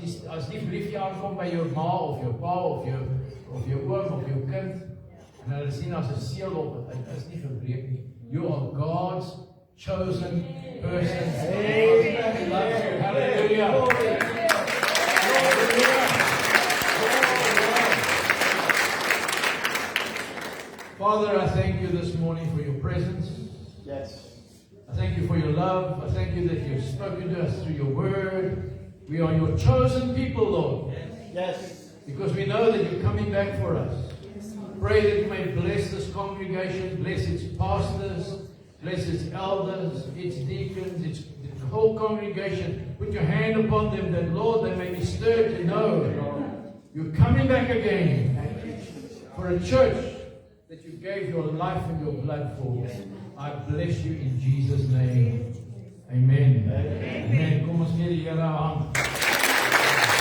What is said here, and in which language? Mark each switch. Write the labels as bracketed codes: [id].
[af] As die briefie aankom by jou ma of jou pa of jou oom of jou kind en hulle sien as 'n seël op, dit is nie verbreek nie. [en] You are God's chosen person. Hallelujah. Father, I thank you this morning for your presence. Yes. I thank you for your love. I thank you that you've spoken to us through your word. We are your chosen people, Lord. Yes. Because we know that you're coming back for us. Pray that you may bless this congregation, bless its pastors, bless its elders, its deacons, its the whole congregation. Put your hand upon them that, Lord, they may be stirred to know you're coming back again for a church that you gave your life and your blood for. I bless you in Jesus' name. Amen. Amen. [af] Kom ons gee die Here 'n hand.